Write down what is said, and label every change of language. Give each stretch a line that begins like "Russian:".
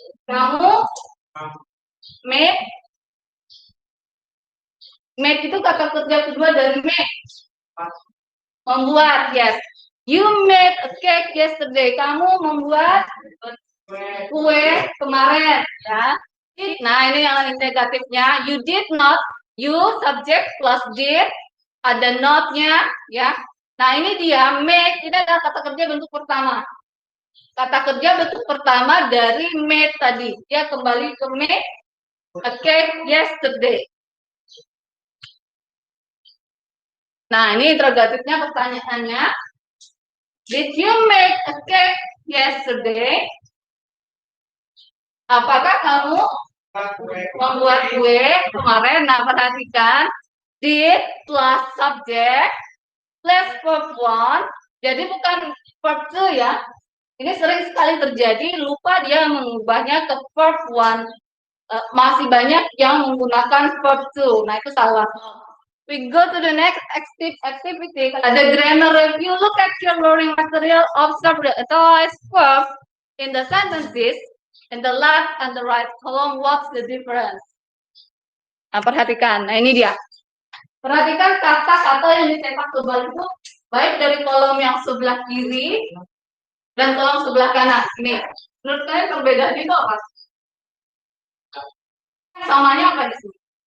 Indonesian: Kamu make itu kata kerja kedua dari make. Membuat, yes.
English: You made a cake yesterday.
Indonesian: Kamu membuat kue kemarin, ya. Nah, ini yang negatifnya.
English: You did not. You subject plus did.
Indonesian: Ada not-nya, ya. Nah, ini dia make. Ini adalah kata kerja bentuk pertama. Kata kerja bentuk pertama dari made tadi. Dia kembali ke
English: make a cake yesterday.
Indonesian: Nah, ini interrogatifnya pertanyaannya.
English: Did you make a cake yesterday?
Indonesian: Apakah kamu membuat kue kemarin? Nah, perhatikan.
English: Did plus subject plus verb 1.
Indonesian: Jadi bukan verb 2 ya. Ini sering sekali terjadi, lupa dia mengubahnya ke verb 1. Masih banyak yang menggunakan verb 2. Nah, itu salah.
English: We go to the next activity.
Indonesian: Ada grammar review.
English: Look at your learning material. Observe the utilized verb in the sentences in the left and the right column. What's the difference?
Indonesian: Nah, perhatikan. Nah, ini dia. Perhatikan kata-kata yang dicetak tebal itu baik dari kolom yang sebelah kiri dan kolom sebelah kanan. Ini, menurut saya perbedaan itu apa? Samanya apa di sini?